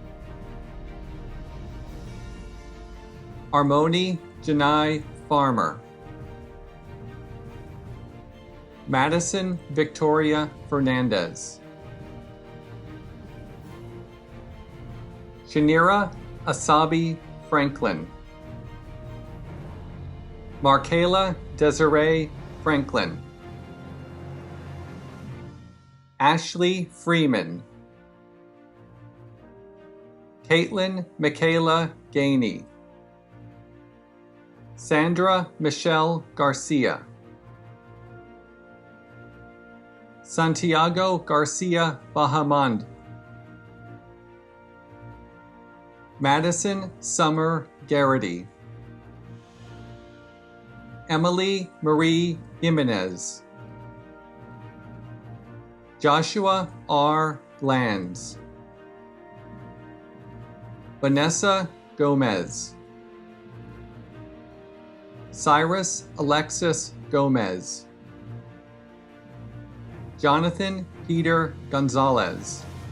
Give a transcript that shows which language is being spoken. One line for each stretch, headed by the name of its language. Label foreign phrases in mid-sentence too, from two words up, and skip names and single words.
English: Armoni Janai Farmer, Madison Victoria Fernandez, Shanira Asabi Franklin, Markayla Desiree Franklin, Ashley Freeman, Caitlin Michaela Gainey, Sandra Michelle Garcia, Santiago Garcia Bahamond, Madison Summer Garrity, Emily Marie Jimenez, Joshua R. Lands, Vanessa Gomez, Cyrus Alexis Gomez, Jonathan Peter Gonzalez,